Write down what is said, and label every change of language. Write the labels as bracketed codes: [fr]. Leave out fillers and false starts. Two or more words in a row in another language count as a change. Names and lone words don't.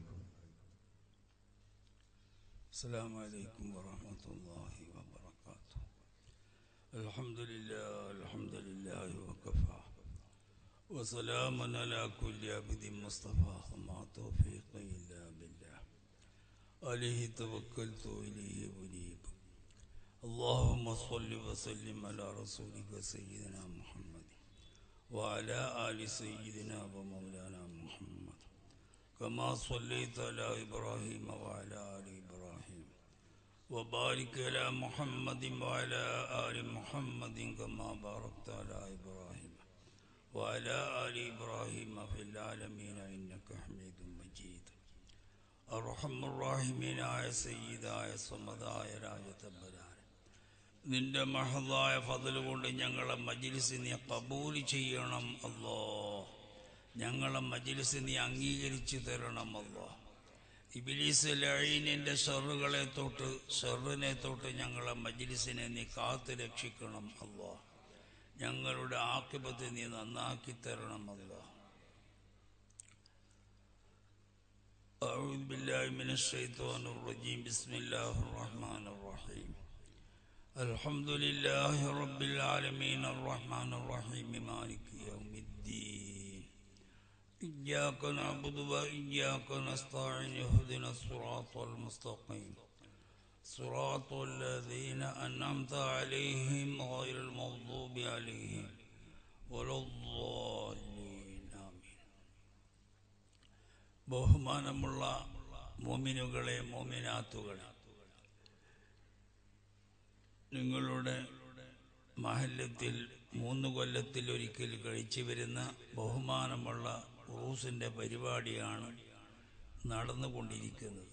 [ar] السلام عليكم ورحمة الله وبركاته. الحمد لله وكفى وسلام على كل عبد مصطفى وما توفيقي إلا بالله عليه توكلت إليه أنيب. اللهم صل وسلم على رسولك سيدنا محمد وعلى آل سيدنا ومولانا محمد كما صليت على إبراهيم وعلى آل إبراهيم وبارك على محمد وعلى آل محمد كما باركت على إبراهيم وعلى آل إبراهيم في العالمين إنك حميد مجيد. أرحم الراحمين يا سيد يا صمد يا راجتبرا [ml] നിന്റെ മഹദായ ഫضل കൊണ്ട് ഞങ്ങളെ മജ്ലിസ് നീ ഖബൂൽ ചെയ്യണം അല്ലാഹ്. ഞങ്ങളെ മജ്ലിസ് നീ അംഗീകരിച്ചു തരണം അല്ലാഹ്. ഇബ്ലീസ് ലഈനിന്റെ ഷർറുകളെ തൊട്ട് ഷർറിനെ തൊട്ട് ഞങ്ങളെ മജ്ലിസിനെ നീ കാത്തു രക്ഷിക്കണം അല്ലാഹ്. ഞങ്ങളുടെ ആഖിബത്ത് നീ നന്നാക്കി തരണം അല്ലാഹ്. [ar] أعوذ بالله من الشيطان الرجيم. بسم الله الرحمن الرحيم. الحمد لله رب العالمين الرحمن الرحيم مالك يوم الدين إياك نعبد وإياك نستعين اهدنا الصراط المستقيم صراط الذين أنعمت عليهم غير المغضوب عليهم ولا الضالين آمين. [ml] ബഹുമാനമുള്ള മുഅ്മിനുകളെ മുഅ്മിനാത്തുകളെ, നിങ്ങളുടെ മഹല്ലത്തിൽ 3 കൊല്ലത്തിൽ ഒരിക്കൽ കഴിച്ചു വരുന്ന ബഹുമാനമുള്ള ഉറൂസിൻ്റെ പരിപാടിയാണ് നടന്നുകൊണ്ടിരിക്കുന്നത്.